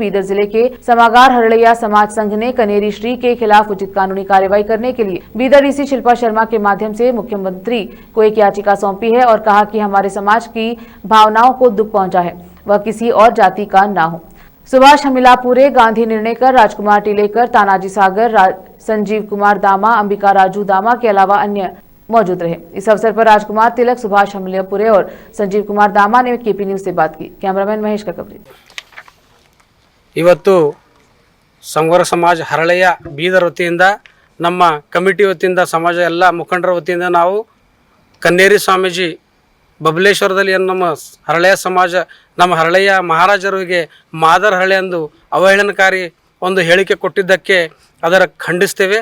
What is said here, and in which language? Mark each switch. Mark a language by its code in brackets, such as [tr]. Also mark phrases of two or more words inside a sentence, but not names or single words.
[hi] बीदर जिले के समागार हरलैया समाज संघ ने कनेरी श्री के खिलाफ उचित कानूनी कार्रवाई करने के लिए बीदर डीसी शिल्पा शर्मा के माध्यम से मुख्यमंत्री को एक याचिका सौंपी है और कहा कि हमारे समाज की भावनाओं को दुख पहुंचा है, वह किसी और जाति का न हो। सुभाष हमिलापुरे, गांधी निर्णयकर, राजकुमार टिलेकर, तानाजी सागर, संजीव कुमार दामा, अंबिका राजू दामा के अलावा अन्य मौजूद रहे। इस अवसर पर राजकुमार तिलक, सुभाष हमिलापुरे और संजीव कुमार दामा ने केपी न्यूज से बात की। कैमरामैन महेश का कवरेज। [kn] ಇವತ್ತು ಸಂಘವರ ಸಮಾಜ ಹರಳೆಯ ಬೀದರ್ ವತಿಯಿಂದ ನಮ್ಮ ಕಮಿಟಿ ವತಿಯಿಂದ ಸಮಾಜ ಎಲ್ಲ ಮುಖಂಡರ ವತಿಯಿಂದ ನಾವು ಕನ್ನೇರಿ ಸ್ವಾಮೀಜಿ ಬಬಲೇಶ್ವರದಲ್ಲಿ ನಮ್ಮ ಹರಳೆಯ ಸಮಾಜ ನಮ್ಮ ಹರಳೆಯ ಮಹಾರಾಜರಿಗೆ ಮಾದರ್ ಹರಳೆ ಎಂದು ಅವಹೇಳನಕಾರಿ ಒಂದು ಹೇಳಿಕೆ ಕೊಟ್ಟಿದ್ದಕ್ಕೆ ಅದರ ಖಂಡಿಸ್ತೇವೆ।